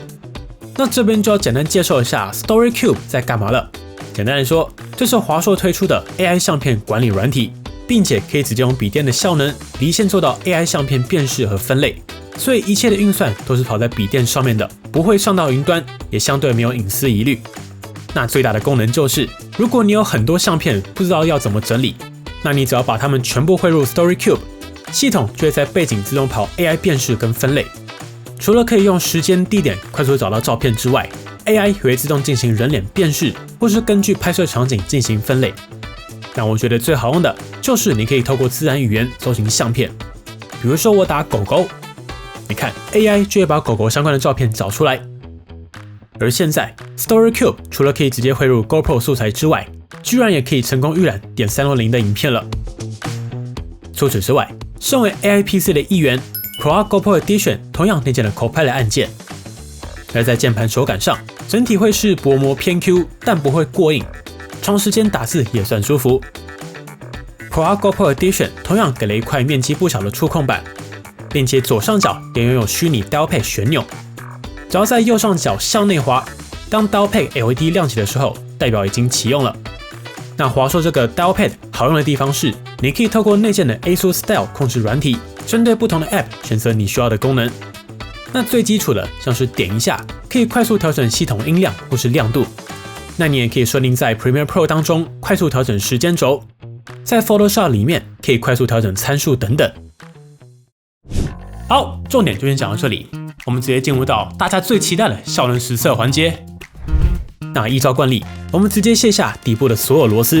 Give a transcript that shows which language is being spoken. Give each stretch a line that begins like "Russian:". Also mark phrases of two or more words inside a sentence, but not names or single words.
Chinese: 那這邊就要簡單介紹一下 StoryCube 在幹嘛了。簡單來說，這是華碩推出的 AI 相片管理軟體，並且可以直接用筆電的效能離線做到 AI 相片辨識和分類，所以一切的運算都是跑在筆電上面的，不會上到雲端，也相對沒有隱私疑慮。那最大的功能就是，如果你有很多相片不知道要怎麼整理，那你只要把它們全部匯入 StoryCube，系統就會在背景自動跑 AI 辨識跟分類。除了可以用時間、地點快速找到照片之外， AI 也會自動進行人臉辨識，或是根據拍攝場景進行分類。那我覺得最好用的就是你可以透過自然語言搜尋相片，比如說我打狗狗，你看 AI 就會把狗狗相關的照片找出來。而現在 StoryCube 除了可以直接匯入 GoPro 素材之外，居然也可以成功預覽點360的影片了。除此之外，身為
English: AI PC
Chinese: 的一員 ，ProArt GoPro Edition 同樣內建了 Copilot 按鍵，而在鍵盤手感上，整體會是薄膜偏 Q， 但不會過硬，長時間打字也算舒服。ProArt GoPro Edition 同樣給了一塊面積不小的觸控板，並且左上角也擁有虛擬 Dialpad 旋鈕。只要在右上角向內滑，當
English: Dialpad LED
Chinese: 亮起的時候，代表已經啟用了。那華碩這個 Dialpad 好用的地方是，你可以透過內建的 ASUS Style 控制軟體，針對不同的 App 選擇你需要的功能。那最基礎的像是點一下，可以快速調整系統音量或是亮度。那你也可以設定在 Premiere Pro 當中快速調整時間軸，在 Photoshop 裡面可以快速調整參數等等。好，重點就先講到這裡，我們直接進入到大家最期待的效能實測環節。那依照慣例，我們直接卸下底部的所有螺絲。